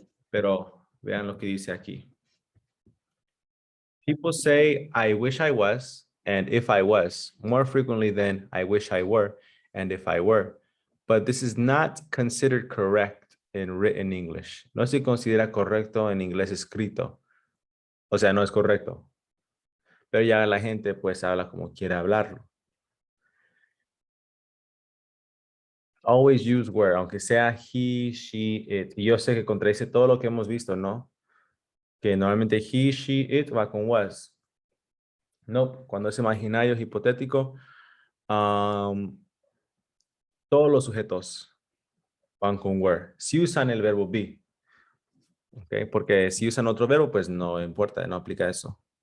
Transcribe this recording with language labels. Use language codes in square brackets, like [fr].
[es] Pero vean lo que dice aquí. [en] People say, I wish I was, and if I was, more frequently than I wish I were, and if I were. But this is not considered correct in written English. [es] No se considera correcto en inglés escrito. O sea, no es correcto. Pero ya la gente pues habla como quiere hablarlo. [en] Always use were, [es] aunque sea [en] he, she, it. [es] Y yo sé que contradice todo lo que hemos visto, ¿no? Que normalmente he, she, it va con was. No, cuando es imaginario, hipotético, todos los sujetos van con were. Si usan el verbo be, ¿ok? Porque si usan otro verbo, pues no importa, no aplica eso.